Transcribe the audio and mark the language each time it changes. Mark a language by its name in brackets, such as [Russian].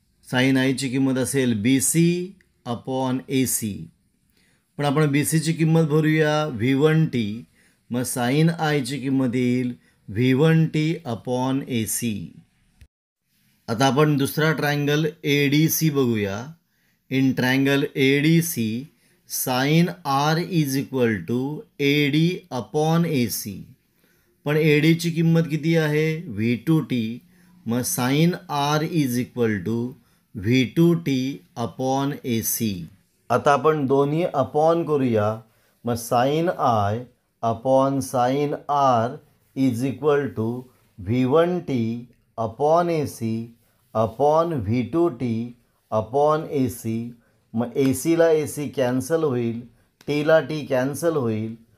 [Marathi] Sine आयची किंमत असेल बी सी अपॉन ए सी. पण आपण बी सीची किंमत भरूया V1t. साईन आयची किंमत येईल V1t अपॉन ए सी. आता आपण दुसरा ट्रायंगल ए डी सी बघूया. [English] In triangle A D C sine R is equal to A D upon A C. [Marathi] पण ए डीची किंमत किती आहे? [English] V2t. Sine R is equal to V2t upon A C. [Marathi] आता आपण दोन्ही अपॉन करूया. [English] Sine I upon sine R is equal to V1t upon A C upon V2t upon A C. [Marathi] ए सीला ए C cancel होईल, टीला टी कॅन्सल होईल.